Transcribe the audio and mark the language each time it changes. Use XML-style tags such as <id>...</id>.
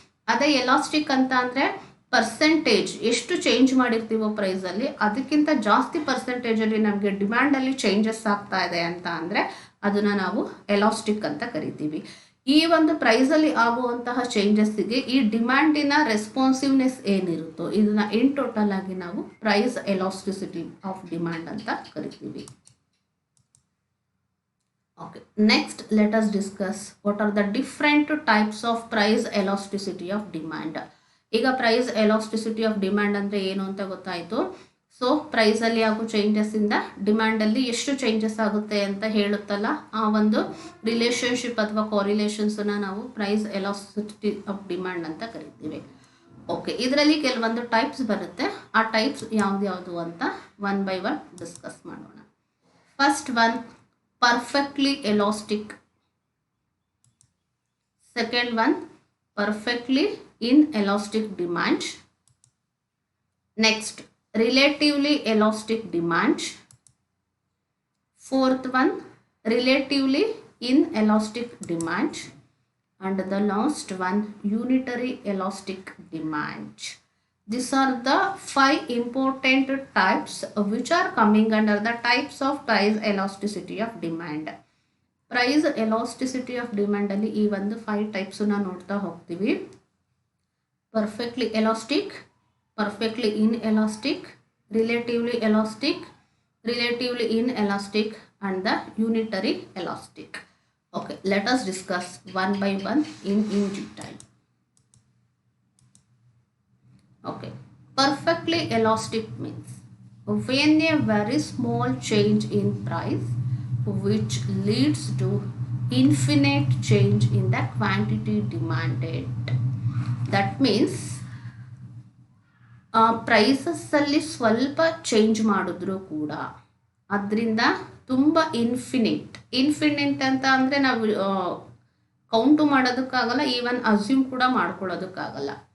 <kn>ಅದೇ ಎಲಾಸ್ಟಿಕ್ ಅಂತ ಅಂದರೆ ಪರ್ಸೆಂಟೇಜ್ ಎಷ್ಟು ಚೇಂಜ್ ಮಾಡಿರ್ತೀವೋ ಪ್ರೈಸಲ್ಲಿ ಅದಕ್ಕಿಂತ ಜಾಸ್ತಿ ಪರ್ಸೆಂಟೇಜಲ್ಲಿ ನಮಗೆ ಡಿಮ್ಯಾಂಡಲ್ಲಿ ಚೇಂಜಸ್ ಆಗ್ತಾ ಇದೆ ಅಂತ ಅಂದರೆ ಅದನ್ನು ನಾವು ಎಲಾಸ್ಟಿಕ್ ಅಂತ ಕರಿತೀವಿ. ಈ ಒಂದು ಪ್ರೈಸಲ್ಲಿ ಆಗುವಂತಹ ಚೇಂಜಸ್ಸಿಗೆ ಈ ಡಿಮ್ಯಾಂಡಿನ ರೆಸ್ಪಾನ್ಸಿವ್ನೆಸ್ ಏನಿರುತ್ತೋ ಇದನ್ನು ಇನ್ ಟೋಟಲ್ ಆಗಿ ನಾವು ಪ್ರೈಸ್ ಎಲಾಸ್ಟಿಸಿಟಿ ಆಫ್ ಡಿಮ್ಯಾಂಡ್ ಅಂತ ಕರಿತೀವಿ.</kn> <en>Okay, next let us discuss what are the different types of price elasticity of demand.</en> <kn>ಈಗ ಪ್ರೈಸ್ ಎಲಾಸ್ಟಿಸಿಟಿ ಆಫ್ ಡಿಮ್ಯಾಂಡ್ ಅಂದರೆ ಏನು ಅಂತ ಗೊತ್ತಾಯಿತು. ಸೊ ಪ್ರೈಸಲ್ಲಿ ಆಗೋ ಚೇಂಜಸ್ಸಿಂದ ಡಿಮ್ಯಾಂಡಲ್ಲಿ ಎಷ್ಟು ಚೇಂಜಸ್ ಆಗುತ್ತೆ ಅಂತ ಹೇಳುತ್ತಲ್ಲ ಆ ಒಂದು ರಿಲೇಷನ್ಶಿಪ್ ಅಥವಾ ಕಾರಿಲೇಷನ್ಸನ್ನು ನಾವು ಪ್ರೈಸ್ ಎಲಾಸ್ಟಿಸಿಟಿ ಆಫ್ ಡಿಮ್ಯಾಂಡ್ ಅಂತ ಕರಿತೀವಿ. ಓಕೆ, ಇದರಲ್ಲಿ ಕೆಲವೊಂದು ಟೈಪ್ಸ್ ಬರುತ್ತೆ. ಆ ಟೈಪ್ಸ್ ಯಾವ್ದು ಅಂತ ಒನ್ ಬೈ ಒನ್ ಡಿಸ್ಕಸ್ ಮಾಡೋಣ.</kn> <en>First one, perfectly elastic. Second one, perfectly inelastic demand. Next, relatively elastic demand. Fourth one, relatively inelastic demand. And the last one, unitary elastic demand. These are the 5 important types which are coming under the types of price elasticity of demand.</en> <kn>Price elasticity of demand ಅಲ್ಲಿ ಈ ಒಂದು 5 types ನ ನೋಡ್ತಾ ಹೋಗ್ತೀವಿ.</kn> <en>Perfectly elastic, perfectly inelastic, relatively elastic, relatively inelastic and the unitary elastic. Okay, let us discuss one by one in detail. Okay, perfectly elastic means when a very small change in price which leads to infinite change in the quantity demanded. That means</en> <kn>prices ಅಲ್ಲಿ ಸ್ವಲ್ಪ change ಮಾಡಿದ್ರು ಕೂಡ ಅದರಿಂದ ತುಂಬ infinite ಅಂತ ಅಂದರೆ ನಾವು count ಮಾಡೋದಕ್ಕಾಗಲ್ಲ, even assume ಕೂಡ ಮಾಡ್ಕೊಳ್ಳೋದಕ್ಕಾಗಲ್ಲ.</kn>